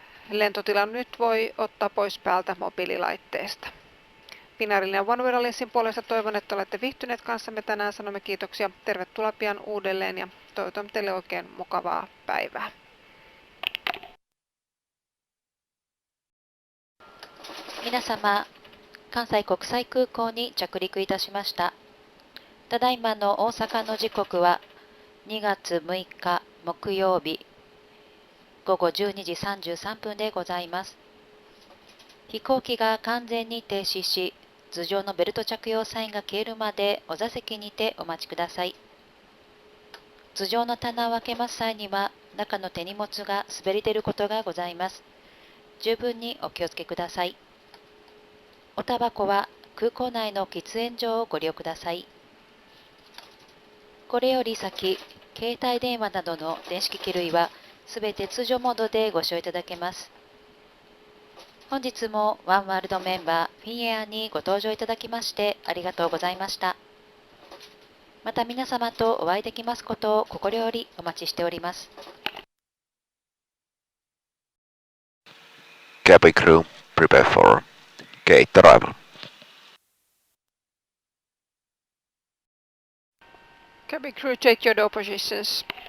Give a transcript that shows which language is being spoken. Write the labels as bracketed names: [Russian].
[Finnish] Lentotilan nyt voi ottaa pois päältä mobiililaitteesta. Finnairin ja One World Alliancen puolesta toivon, että olette viihtyneet kanssamme tänään. Sanomme kiitoksia. Tervetuloa pian uudelleen ja toivotamme teille oikein mukavaa päivää. [Japanese] 皆様、関西国際空港に着陸いたしました。ただいまの大阪の時刻は2月6日木曜日午後12時33分でございます。飛行機が完全に停止し、頭上のベルト着用サインが消えるまでお座席にてお待ちください。頭上の棚を開けます際には、中の手荷物が滑り出ることがございます。十分にお気をつけください。おタバコは空港内の喫煙所をご利用ください。これより先、携帯電話などの電子機器類はすべて通常モードでご使用いただけます。本日もワンワールドメンバーフィンエアにご搭乗いただきましてありがとうございました。また皆様とお会いできますことを心よりお待ちしております。 [English] Cabin crew, prepare for gate arrival. Cabin crew, take your door positions.